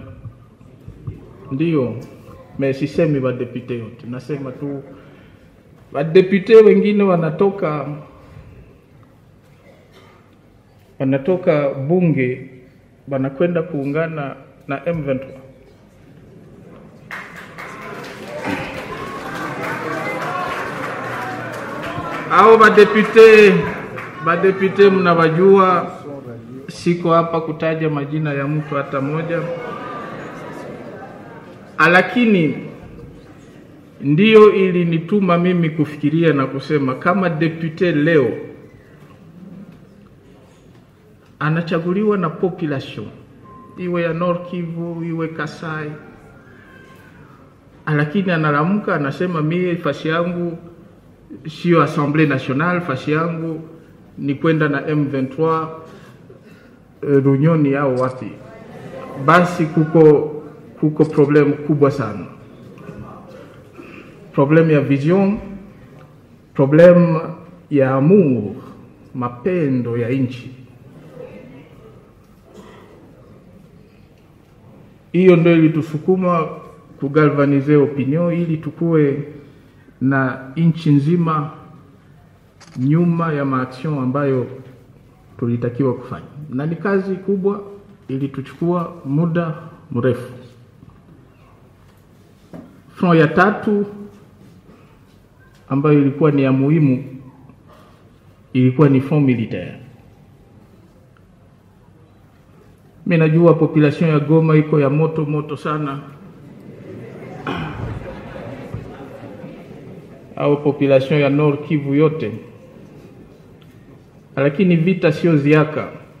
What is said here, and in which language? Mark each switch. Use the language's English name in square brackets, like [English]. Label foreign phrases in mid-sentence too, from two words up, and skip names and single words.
[Swahili] Ndio, mais sisemi wa député yote, nasema tu wa député wengine wanatoka bunge wanakwenda kuungana na M23. Hao ba député mnawajua, siko hapa kutaja majina ya mtu hata moja, lakini ndio ilinituma mimi kufikiria na kusema kama député leo anachaguliwa na population, iwe ya Nord Kivu, iwe Kasai, lakini analamuka anasema mimi fasi yangu sio Assemblée Nationale, fasi yangu ni kwenda na M23 Runyoni au wapi, basi kuko problem kubwa sana. Problem ya vision, problem ya amour, mapendo ya nchi. Hiyo ndio ilitusukuma kugalvanize opinion ili tukue na nchi nzima nyuma ya maaction ambayo tulitakiwa kufanya. Na ni kazi kubwa, ilituchukua muda mrefu. Front ya tatu ambayo ilikuwa ni ya muhimu ilikuwa ni [French] front militaire. [Swahili] Mimi najua population ya Goma iko ya moto sana, au population ya Nord Kivu yote, lakini vita sio ziaka.